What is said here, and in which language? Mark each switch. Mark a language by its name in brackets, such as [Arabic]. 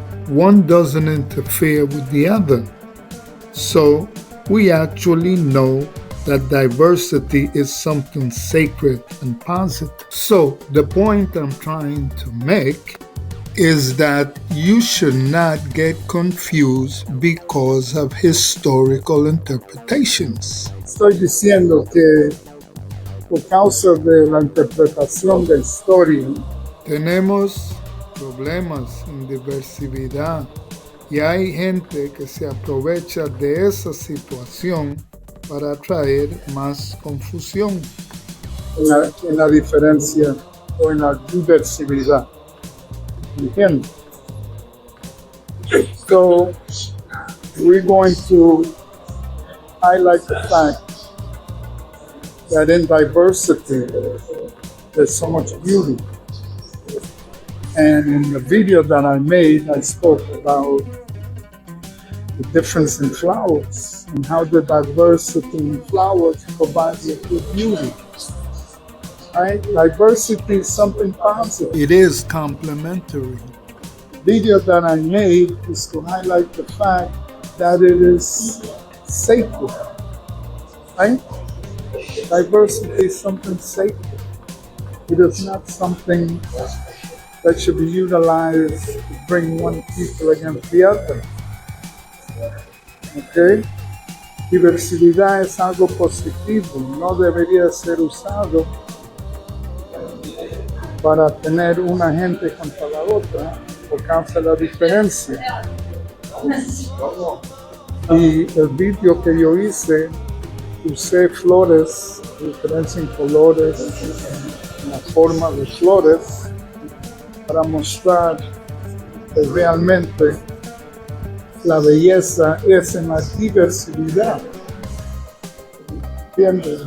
[English] One doesn't interfere with the other. So we actually know that diversity is something sacred and positive. So the point I'm trying to make is that you should not get confused because of historical interpretations. [Spanish] Estoy diciendo que por causa de la interpretación de historia, tenemos problemas en diversidad y hay gente que se aprovecha de esa situación para traer más confusión. En la diferencia o en la diversidad. ¿Entiendes? [English] So, we're going to highlight the fact that in diversity, there's so much beauty. And in the video that I made, I spoke about the difference in flowers and how the diversity in flowers provides you with beauty. Right? Diversity is something positive. It is complementary. The video that I made is to highlight the fact that it is sacred. Right? Diversity is something sacred. It is not something that should be utilized to bring one people against the other. Okay? [Spanish] Diversidad es algo positivo, no debería ser usado para tener una gente contra la otra por causa de la diferencia. Y el vídeo que yo hice, usé flores, diferencia en colores, en la forma de flores, para mostrar que realmente la belleza es en la diversidad. ¿Entiendes?